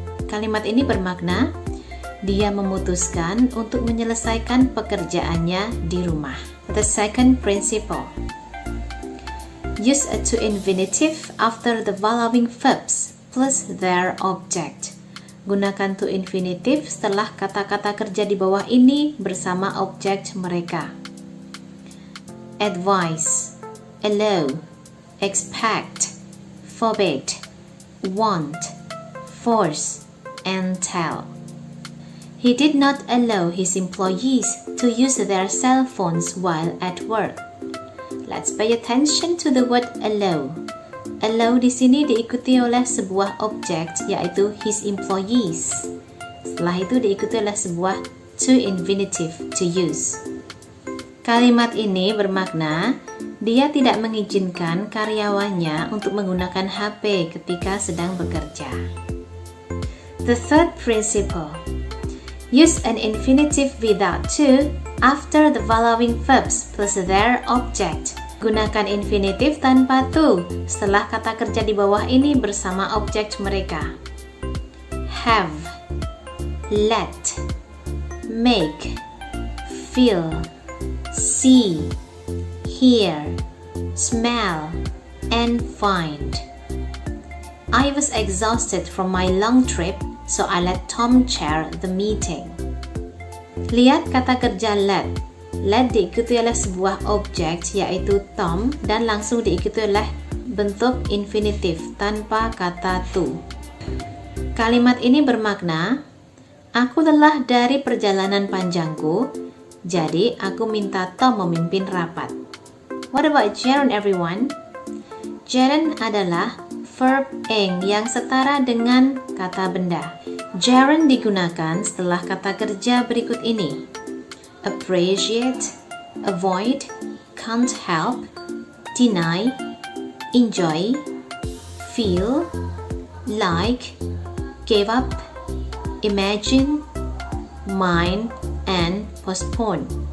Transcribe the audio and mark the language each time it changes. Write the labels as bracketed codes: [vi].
[id] Kalimat ini bermakna dia memutuskan untuk menyelesaikan pekerjaannya di rumah. [en] The second principle. Use a to infinitive after the following verbs plus their object. [id] Gunakan to infinitive setelah kata-kata kerja di bawah ini bersama objek mereka. [en] Advise, allow, expect, forbid, want, force, and tell. He did not allow his employees to use their cell phones while at work. Let's pay attention to the word allow. [id] Allow di sini diikuti oleh sebuah objek yaitu [en] his employees. [id] Setelah itu diikuti oleh sebuah to infinitive to use. Kalimat ini bermakna dia tidak mengizinkan karyawannya untuk menggunakan HP ketika sedang bekerja. [en] The third principle. Use an infinitive without to after the following verbs plus their object. [id] Gunakan infinitif tanpa to setelah kata kerja di bawah ini bersama objek mereka. [en] Have, let, make, feel, see, hear, smell, and find. I was exhausted from my long trip, so I let Tom chair the meeting. [id] Lihat kata kerja let. Let diikuti oleh sebuah objek yaitu Tom dan langsung diikuti oleh bentuk infinitif tanpa kata to. Kalimat ini bermakna, aku lelah dari perjalanan panjangku, jadi aku minta Tom memimpin rapat. [en] What about gerund everyone? [id] Gerund adalah verb ing yang setara dengan kata benda. Gerund digunakan setelah kata kerja berikut ini. [en] Appreciate, avoid, can't help, deny, enjoy, feel, like, give up, imagine, mind, and postpone.